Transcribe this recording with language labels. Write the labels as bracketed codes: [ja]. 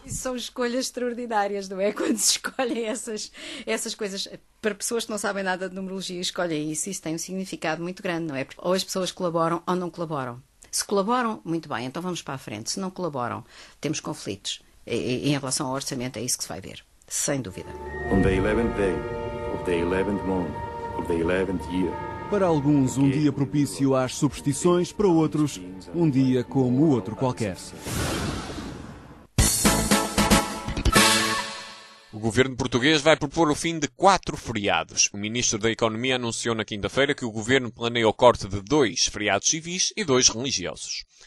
[pt] São escolhas extraordinárias, não é? Quando se escolhem essas coisas. Para pessoas que não sabem nada de numerologia, escolhem isso. Isso tem um significado muito grande, não é? Ou as pessoas colaboram ou não colaboram. Se colaboram, muito bem, então vamos para a frente. Se não colaboram, temos conflitos. E em relação ao orçamento, é isso que se vai ver. Sem dúvida. [en] On the 11th day of the 11th month of the 11th year. [pt] Para alguns, um dia propício às superstições. Para outros, um dia como o outro qualquer. governo português vai propor o fim de 4 feriados. O ministro da Economia anunciou na quinta-feira que o governo planeia o corte de 2 feriados civis e 2 religiosos.